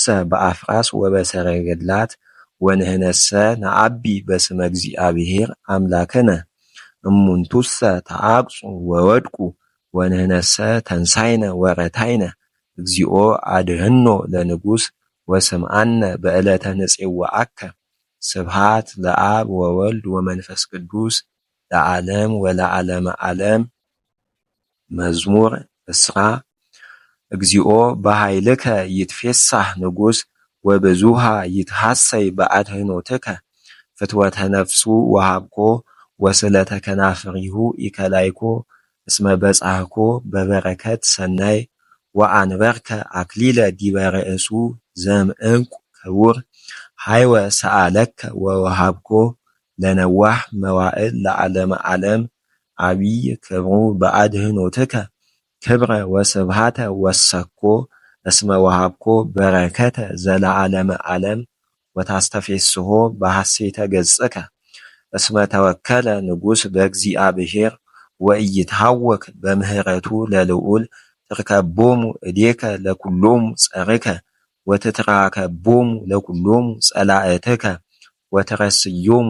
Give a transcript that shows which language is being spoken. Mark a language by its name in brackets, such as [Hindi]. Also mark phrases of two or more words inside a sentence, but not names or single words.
[Geez] በአፍራስ ወበሰረገላት ወንህነሰ ነአቢ በስመ እግዚአብሔር አምላክነ እሙንቱሰ ተአቅጹ ወወድቁ ወንህነሰ ተንሳይነ ወረታይነ እግዚኦ አድህኖ ለንጉሥ ወስምዓነ በዕለተ ንፄዋዐከ ስብሐት ለአብ ወወልድ ወመንፈስ ቅዱስ ለዓለም ወለዓለመ ዓለም። መዝሙር 10 እግዚኦ በኃይልከ ይትፌሳህ ንጉሥ ወብዙሃ ይትሐሰይ በአድህኖትከ ፍትወተ ነፍሱ ወሃብኮ ወስለተ ከናፍሪሁ ኢከላይኮ እስመ በጻሕኮ በበረከት ሰናይ ወአንበርከ አክሊለ ዲበ ርእሱ ዘእምዕንቁ ክቡር ሃይወ ሰአለከ ወወሃብኮ ለነዋህ መዋዕል ለዓለመ ዓለም ዓቢይ ክብሩ በአድህኖትከ ክብረ ወስብሃተ ወሰኮ እስመ ወሃብኮ በረከተ ዘለዓለመ ዓለም ወታስተፌስሖ በሐሴተ ገጽከ እስመ ተወከለ ንጉሥ በእግዚአብሔር ወኢይትሐወክ በምህረቱ ለልዑል ትርከቦሙ እዴከ ለኵሎሙ ጸርከ ወትትራከቦሙ ለኵሎሙ ጸላእትከ ወትረስዮሙ